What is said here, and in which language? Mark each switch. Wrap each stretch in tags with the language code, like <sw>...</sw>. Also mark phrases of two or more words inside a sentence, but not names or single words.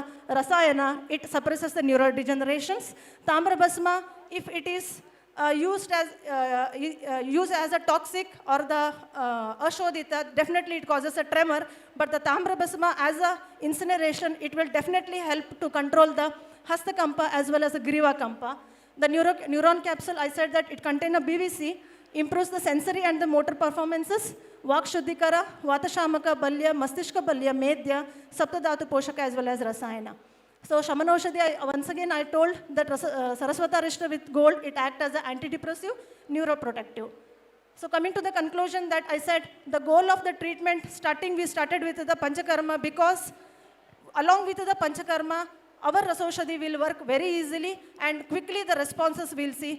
<en>Rasayana, it suppresses the neurodegenerations.</en> <sa>ताम्र भस्म,</sa> <en>if it is used as a toxic or the ashodita, definitely it causes a tremor. But the</en> <sa>ताम्र भस्म</sa> <en>as a incineration, it will definitely help to control the</en> <sa>हस्त कम्प</sa> <en>as well as the</en> <sa>ग्रीवा कम्प.</sa> <en>The neuron capsule, I said that it contains a BVC, improves the sensory and the motor performances.</en> <sa>वाक् शुद्धिकर, वातशामक बल्य, मस्तिष्क बल्य, मेध्य, सप्तधातु पोषक</sa> <en>as well as</en> <sa>Rasayana.</sa> <en>So Shamanoshadhi, once again I told that Saraswata Rishta with gold, it acts as an antidepressive, neuroprotective. So coming to the conclusion that I said, the goal of the treatment, we started with the Panchakarma, because along with the Panchakarma, our Rasaushadhi will work very easily and quickly the responses we'll see.</en>